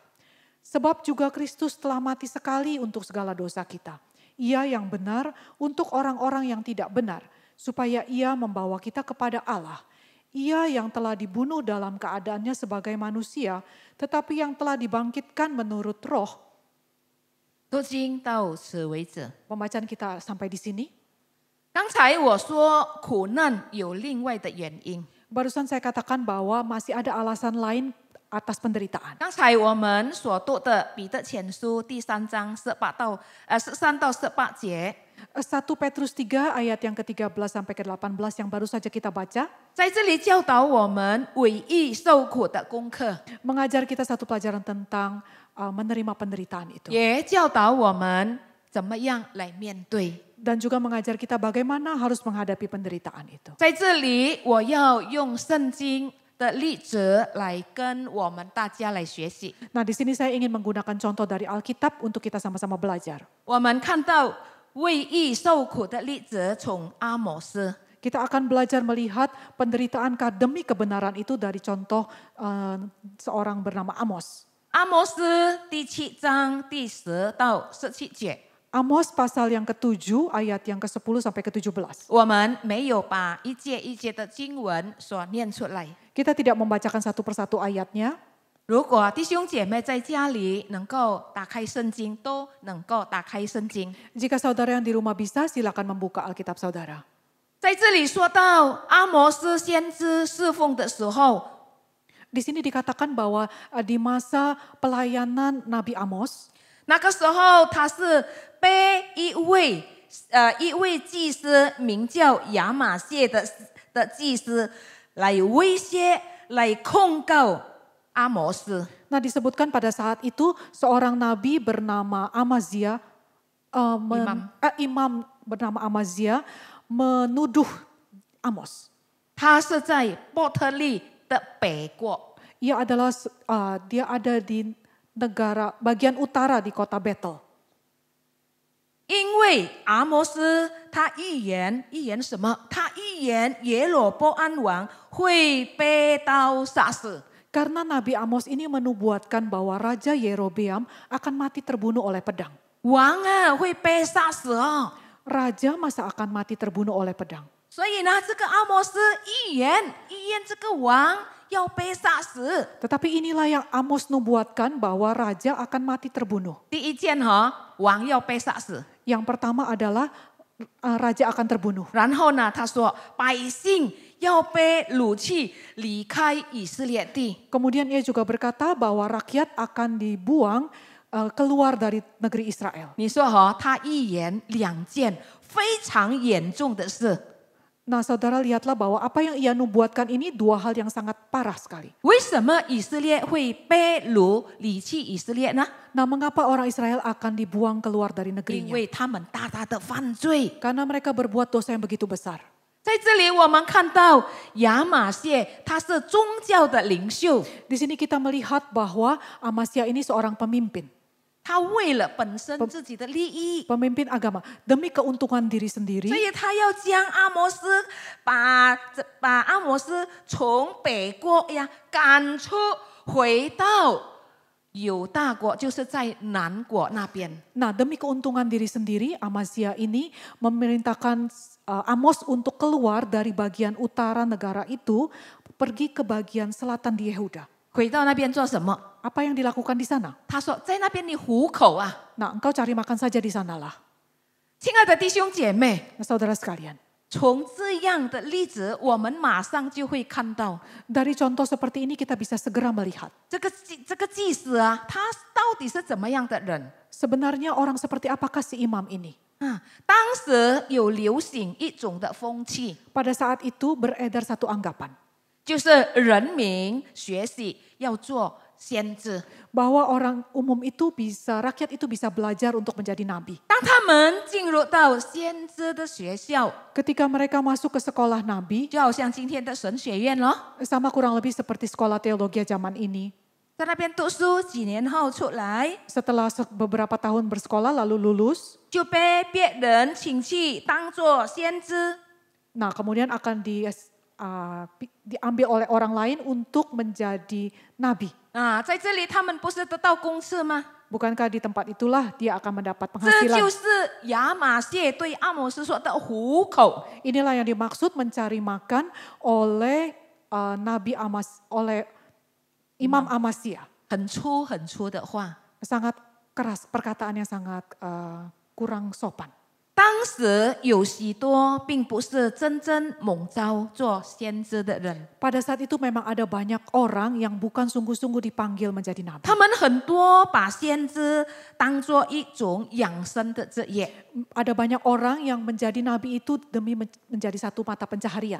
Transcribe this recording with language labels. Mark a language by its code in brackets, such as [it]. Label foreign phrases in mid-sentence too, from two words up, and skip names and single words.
[id] Sebab juga Kristus telah mati sekali untuk segala dosa kita. Ia yang benar untuk orang-orang yang tidak benar, supaya ia membawa kita kepada Allah. Ia yang telah dibunuh dalam keadaannya sebagai manusia, tetapi yang telah dibangkitkan menurut roh. [zh] 读经到此为止。 [id] Pembacaan kita sampai di sini. [zh] 刚才我说苦难有另外的原因。 [id] Barusan saya katakan bahwa masih ada alasan lain atas penderitaan. [zh] 刚才我们所读的彼得前书第3章13到18节， [id] 1 Petrus 3 ayat yang ke-13 sampai ke-18 yang baru saja kita baca. [zh] 在这里教导我们委义受苦的功课， [id] Mengajar kita satu pelajaran tentang menerima penderitaan itu. [zh] 也教导我们怎么样来面对。 [id] Dan juga mengajar kita bagaimana harus menghadapi penderitaan itu. [zh] 在这里，我要用圣经的例子来跟我们大家来学习。 [id] Nah, di sini saya ingin menggunakan contoh dari Alkitab untuk kita sama-sama belajar. [zh] 我们看到为义受苦的例子，从阿摩斯。 [id] Kita akan belajar melihat penderitaan demi kebenaran itu dari contoh seorang bernama Amos. [zh] 阿摩斯第7章第10到17节。 [id] Amos pasal yang ke-7 ayat yang ke-10 sampai ke-17. [zh] 我们没有把一节一节的经文所念出来。 [id] Kita tidak membacakan satu persatu ayatnya. [zh] 如果弟兄姐妹在家里能够打开圣经，都能够打开圣经。 [id] Jika saudara yang di rumah bisa, silakan membuka Alkitab saudara. [zh] 在这里说到阿摩斯先知侍奉的时候， [id] Di sini dikatakan bahwa di masa pelayanan Nabi Amos, [zh] 那个时候他是被一位祭司名叫亚玛谢的祭司来威胁、来控告阿摩斯。 [id] nah disebutkan pada saat itu seorang nabi bernama Amazia, imam bernama Amazia menuduh Amos. [zh] 他是在伯特利的北国。 [id] Dia ada di negara bagian utara di kota Betel. [zh] 因为阿摩斯他预言什么？他预言耶罗波安王会被刀杀死。 [id] Karena Nabi Amos ini menubuatkan bahwa Raja Yerobeam akan mati terbunuh oleh pedang. [zh] 王啊会被杀死哦。 [id] Raja masa akan mati terbunuh oleh pedang. [zh] 所以呢，这个阿摩斯预言这个王要被杀死。 [id] Tetapi inilah yang Amos nubuatkan bahwa raja akan mati terbunuh. [zh] 第一件王要被杀死。 [id] Yang pertama adalah raja akan terbunuh. [zh] 然后呢，他说百姓要被掳去离开以色列地。 [id] Kemudian ia juga berkata bahwa rakyat akan dibuang keluar dari negeri Israel. [zh] 你说他预言2件非常严重的事。 [id] Nah saudara lihatlah bahwa apa yang ia nubuatkan ini dua hal yang sangat parah sekali. [zh] 为什么以色列会被掳离弃以色列呢？ [id] Nah mengapa orang Israel akan dibuang keluar dari [zh] 因 [id] negerinya? [zh] 为他们大大的犯罪。 [id] Karena mereka berbuat dosa yang begitu besar. [zh] 在这里我们看到亚玛谢他是宗教的领袖， [id] Di sini kita melihat bahwa Amasya ini seorang pemimpin. [zh] 他为了本身自己的利益， [id] Pemimpin agama demi keuntungan diri sendiri. [zh] 所以他要将阿摩斯把阿摩斯从北国赶出，回到犹大国，就是在南国那边。 [id] Nah demi keuntungan diri sendiri Amasya ini memerintahkan Amos untuk keluar dari bagian utara negara itu pergi ke bagian selatan di Yehuda. [zh] 回到那边做什么？ [id] Apa yang dilakukan di sana? [zh] 他说在那边你糊口啊， [id] Nah engkau cari makan saja di sanalah. [zh] 亲爱的弟兄姐妹， [id] Nah, saudara sekalian. [zh] 从这样的例子，我们马上就会看到 [id] Dari contoh seperti ini kita bisa segera melihat. [zh] 这个祭司啊，他到底是怎么样的人？ [id] Sebenarnya orang seperti apakah si imam ini? [zh] 当时有流行一种的风气， [id] Pada saat itu beredar satu anggapan. [zh] 就是人民学习要做先知。 [id] Bahwa orang umum itu rakyat itu bisa belajar untuk menjadi nabi. [zh] 当他们进入到先知的学校， [id] Ketika mereka masuk ke sekolah nabi, [zh] 就好像今天的神学院咯， [id] sama kurang lebih seperti sekolah teologi zaman ini. [zh] 在那边读书，几年后出来 [id] Setelah beberapa tahun bersekolah lalu lulus, [zh] 就被别人请去当做先知。 [id] nah kemudian akan diambil oleh orang lain untuk menjadi nabi. [zh] 在这里他们不是得到公赐吗？ [id] Bukankah di tempat itulah dia akan mendapat [zh] 这 [id] penghasilan? [zh] 就是亚玛谢对阿摩斯说的糊口。 [id] Inilah yang dimaksud mencari makan oleh oleh Imam Amasya. [zh] 很粗很粗的话。 [id] Sangat keras, perkataan yang sangat kurang sopan. [zh] 当时有许多并不是真正蒙召做先知的人， [id] Pada saat itu memang ada banyak orang yang bukan sungguh-sungguh dipanggil menjadi nabi. [zh] 他们很多把先知当作一种养生的职业， [id] Ada banyak orang yang menjadi nabi itu demi menjadi satu mata pencaharian.